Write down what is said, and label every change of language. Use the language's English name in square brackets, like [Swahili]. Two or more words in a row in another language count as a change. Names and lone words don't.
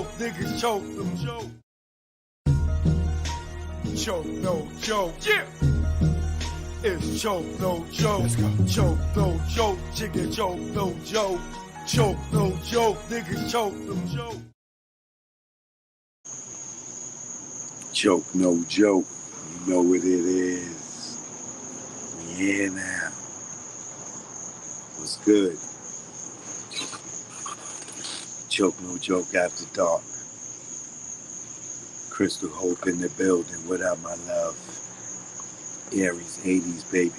[English] Niggas choke, no joke. Joke, no joke. Yeah. It's joke, no joke. Joke, no joke. Chicken joke, no joke. Joke, no joke. Niggas choke, no joke. Joke, no joke. You know what it is. We here now. What's good? Joke, no joke after dark. Crystal Hope in the building. What up, my love? Aries 80s, baby.